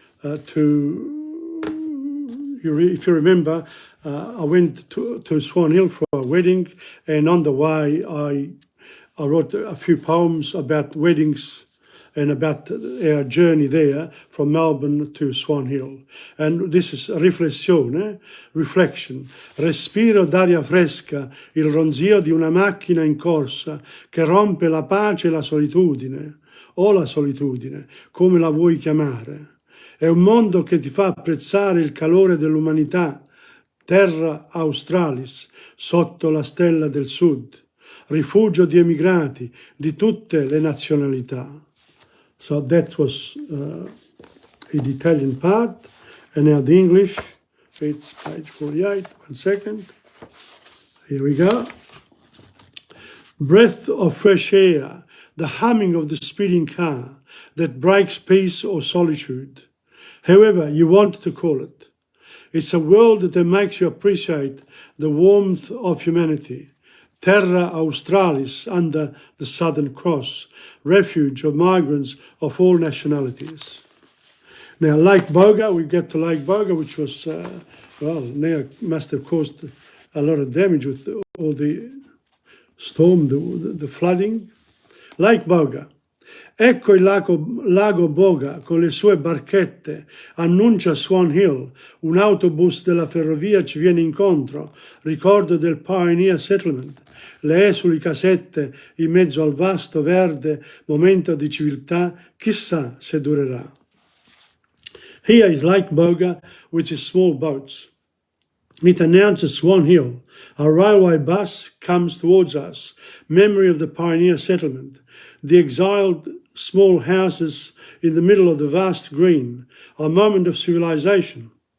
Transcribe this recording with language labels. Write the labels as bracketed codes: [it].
[en] If you remember, I went to Swan Hill for a wedding, and on the way I wrote a few poems about weddings and about our journey there from Melbourne to Swan Hill. And this is riflessione, reflection. [it] Respiro d'aria fresca, il ronzio di una macchina in corsa che rompe la pace e la solitudine, o la solitudine, come la vuoi chiamare. È un mondo che ti fa apprezzare il calore dell'umanità, terra australis, sotto la stella del sud, rifugio di emigrati di tutte le nazionalità. [en] So that was the Italian part, and now the English. It's page 48, 1 second. Here we go. Breath of fresh air, the humming of the speeding car that breaks peace or solitude, however you want to call it. It's a world that makes you appreciate the warmth of humanity. Terra Australis under the Southern Cross, refuge of migrants of all nationalities. Now, Lake Boga, we get to Lake Boga, which was, now must have caused a lot of damage with all the storm, the flooding. Lake Boga. [it] Ecco il lago Boga con le sue barchette, annuncia Swan Hill, un autobus della ferrovia ci viene incontro, ricordo del Pioneer Settlement, le esuli casette in mezzo al vasto verde, momento di civiltà, chissà se durerà. [en] Here is Lake Boga, which is small boats. It announces Swan Hill. A railway bus comes towards us, memory of the Pioneer Settlement, the exiled small houses in the middle of the vast green, a moment of civilization.